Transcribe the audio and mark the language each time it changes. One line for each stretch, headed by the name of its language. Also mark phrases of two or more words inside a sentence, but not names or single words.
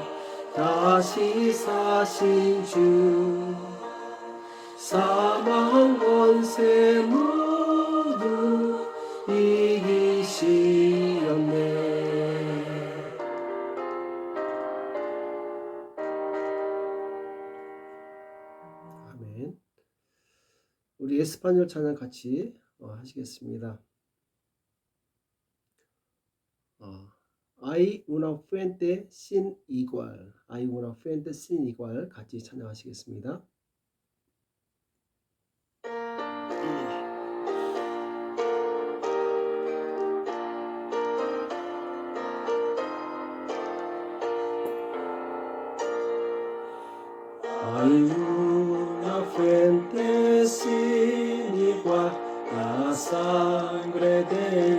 Korean: 다시 사신 주 사망 권세 모두 이기시었네. 아멘. 우리 에스파뇰 찬양 같이 하시겠습니다.
Spanish: Hay una fuente sin igual. Hay una fuente sin igual.
Korean: 같이 찬양하시겠습니다.
Spanish: Hay una fuente sin igual, la sangre de